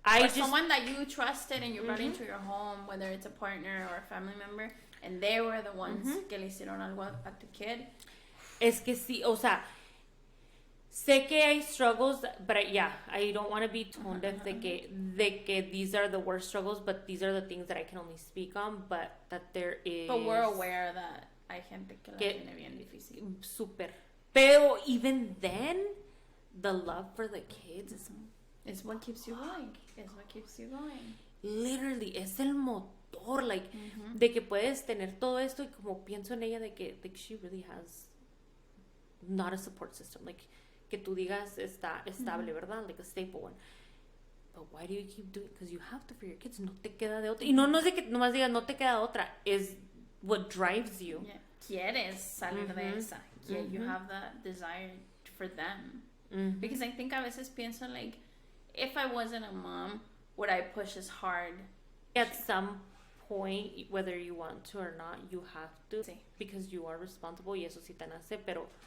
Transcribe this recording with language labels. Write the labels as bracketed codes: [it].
[en] Someone that you trusted and you brought into your home, whether it's a partner or a family member, and they were the ones [es] que le hicieron algo a tu [en] kid. [es] Es que sí, o sea, sé que hay [en] struggles, but I don't want to be tone deaf [es] de que [en] these are the worst struggles, but these are the things that I can only speak on, but that there is... But we're aware that [es] hay gente que la tiene bien difícil. Súper. Pero [en] even then, the love for the kids is what keeps you going. It's what keeps you going. Literally, [es] es el motor, like, de que puedes tener todo esto, y como pienso en ella, de que like, [en] she really has not a support system, [es] like, que tú digas está estable, ¿verdad? [en] Like a stable one. But why do you keep doing it? Because you have to for your kids. [es] No te queda de otra. Y no es de que nomás digas no te queda otra. [en] Is what drives you. [es] Yeah. Quieres salir de esa. [en] You have the desire for them. Because I think [es] a veces pienso [en] like, if I wasn't a mom, would I push as hard? At some point, whether you want to or not, you have to. [es] Sí. [en] Because you are responsible, [es] y eso sí te nace, pero...